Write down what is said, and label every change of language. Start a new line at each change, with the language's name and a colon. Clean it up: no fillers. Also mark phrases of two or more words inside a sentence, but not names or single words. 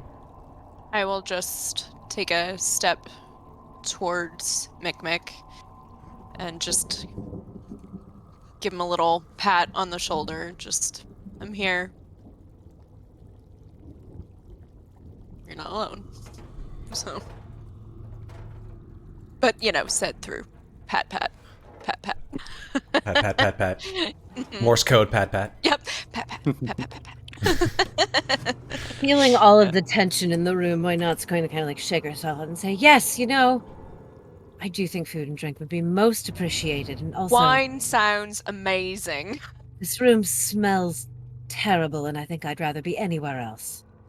English: I will just take a step towards Mikmick and just give him a little pat on the shoulder. Just, I'm here. You're not alone. So. But, said through pat, pat. Pat, pat. Pat. Morse code, pat. Yep. Pat, pat, pat, pat, pat, pat. Feeling all of the tension in the room, Moinot's going to kind of like shake herself and say, yes, I do think food and drink would be most appreciated. And also, Wine sounds amazing. this room smells terrible, and I think I'd rather be anywhere else.